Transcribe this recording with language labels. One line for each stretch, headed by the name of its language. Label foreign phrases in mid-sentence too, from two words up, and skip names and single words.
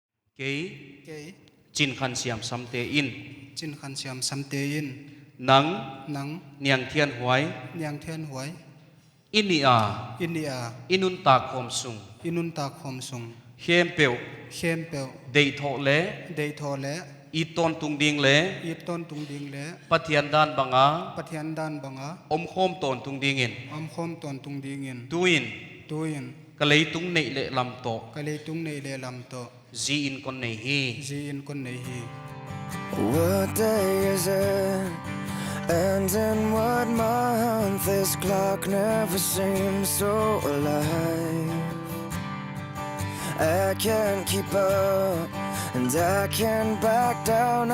Paite Chin: Kế Kế Chin Khan Siam Samte In Chin Khan Siam Samte In Nang Niang Thian Huai Niang Thian Huai Inia India Inun Ta Khom Sung Inun Ta Khom Sung Hem Peu Khem Peu Dei Tho Le Dei Tho Le Iton Tung Ding Le Yiton Tung Ding Le Pathian Dan Banga Pathian Dan Banga Khom Ton Tung Ding In Om Khom Ton Tung Ding In Tuin Tuin Kalei Tung Nei Le Lam To Kalei Tung Nei Le Lam To Zi In Kon Nei Hi Zi In Kon Nei Hi.
English: What day is it? And in what month? This clock never seems so alive. I can't keep up, and I can't back down.